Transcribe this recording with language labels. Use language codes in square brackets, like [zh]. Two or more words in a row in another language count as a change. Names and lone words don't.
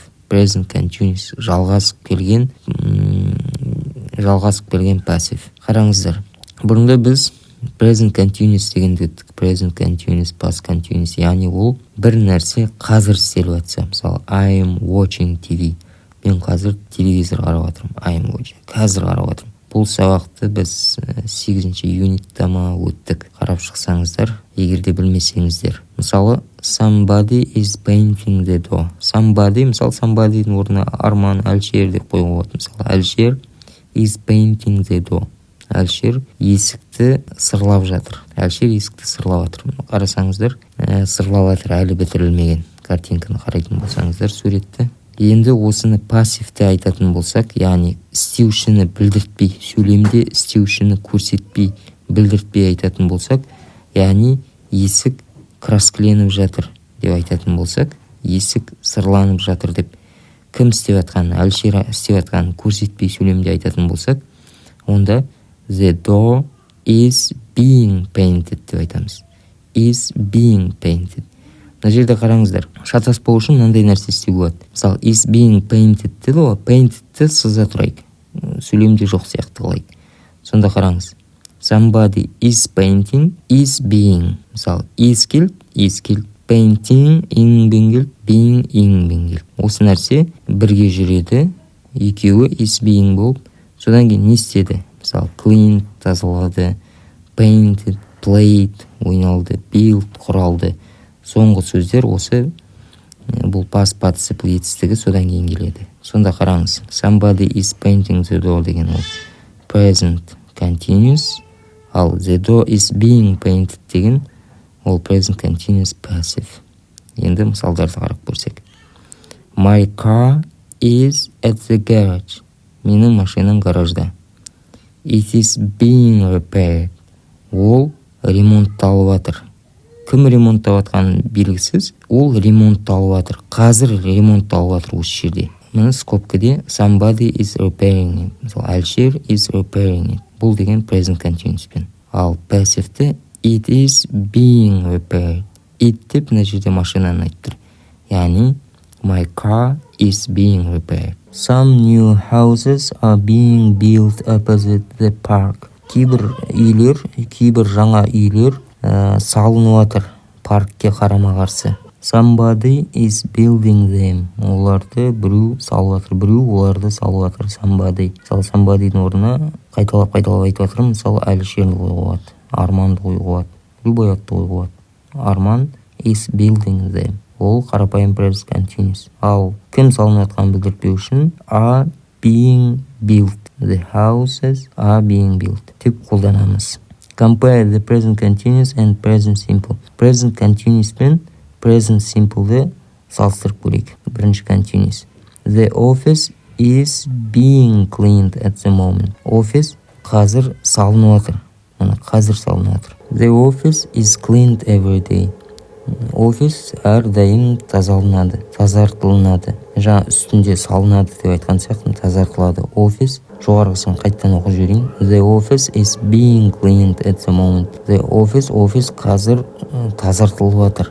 [en] Present continuous [kk] жалғасып келген пассив. Қараңыздар. Бұрында біз [en] present continuous [kk] дегенді өттік. [en] Present continuous, past continuous, [kk] яғни ол бір нәрсе қазір істеліп жатса. Мысалы, [en] I am watching TV. [kk] Мен қазір телевизор қарап жатырмын. [en] I am watching. [kk] Қазір қарап жатырмын. Бұл сабақты біз 8-ші юнитта өттік. Қарап шықсаңыздар, егер де білмесеңіздер. Мысалы, [en] somebody is painting the door. [kk] Мысалы, somebody'дің орнына Арман, Әлшер деп қоюға болады. [en] Мысалы, Әлшер is painting the door. [kk] Әлшер есікті сырлап жатыр. Қарасаңыздар, сырлап жатыр, әлі бітірілмеген. Картинканы қарайтын болсаңыздар, суретті. Енді осыны пассивте айтатын болсақ, яғни істеушіні білдіртпей, сөйлемде істеушіні көрсетпей, білдіртпей айтатын болсақ, яғни есік краскіленіп жатыр деп айтатын болсақ, есік сырланып жатыр деп кім істеп жатқанын, Әлшер істеп жатқанын көрсетпей сөйлемде айтатын болсақ, онда [en] the door is being painted [kk] деп айтамыз. [en] Is being painted. [kk] Мына жерде қараңыздар, шатаспау үшін мынандай нәрсе істеуге болады. Мысалы, [en] is being painted [kk] деді ғой, painted-ті сыза тұрайық. Сөйлемде жоқ сияқты қылайық. Сонда қараңыз. [en] Somebody is painting, is being. [kk] Мысалы, is келді, painting, ing-бен келді, being, ing-бен келді. Осы нәрсе бірге жүреді, екеуі is being болып, содан кейін не істеді? Мысалы, cleaned, тазалады, painted, played, ойналды, built, құралды. Соңғы сөздер осы бұл [en] past participle [kk] етістігі содан кейін келеді. Сонда қараңыз. [en] Somebody is painting the door [kk] деген ол [en] present continuous, ал the door is being painted [kk] деген ол [en] present continuous passive. [kk] Енді мысалдарды қарап көрсек. [en] My car is at the garage. [kk] Менің машинам гаражда. [en] It is being repaired. [kk] Ол ремонтталып жатыр. Кім ремонттап жатқаны белгісіз, ол ремонтталып жатыр. Қазір ремонтталып жатыр осы жерде. Мына скобкаде [en] somebody is repairing it. Мысалы, Әлшер is repairing it. [kk] Бұл деген [en] present continuous [kk] пен. Ал пассивті [en] it is being repaired. [kk] It деп мына жерде машинаны айтып тұр. [en] Яғни my car is being repaired. Some new houses are being built opposite the park. [kk] Кейбір жаңа үйлер салынып жатыр паркке қарама-қарсы. [en] Somebody is building them. [kk] Оларды біреу салып жатыр. Біреу оларды салып жатыр. Somebody. Мысалы, somebody'дің орнына қайталап айтып жатырмын. Мысалы, Әлшерді қоюға болады. Арманды қоюға болады. Любой атты қоюға болады. [en] Арман is building them. [kk] Ол қарапайым present continuous. Ал кім салынып жатқанын білдіртпеу үшін [en] are being built. The houses are being built [kk] деп қолданамыз. [en] Compare the present continuous and present simple. Present continuous пен present simple'ді [kk] салыстырып көрейік. Бірінші continuous. [en] The office is being cleaned at the moment. [kk] Office қазір салынып жатыр. Қазір салынып жатыр. [en] The office is cleaned every day. [kk] Офис әрдайым тазаланады, тазартылынады. Жаңа үстінде салынады деп айтқан сияқты тазартылады. Офис жоғарғысын қайттан оқып жіберейін. [en] The office is being cleaned at the moment. The office [kk] қазір тазартылып жатыр.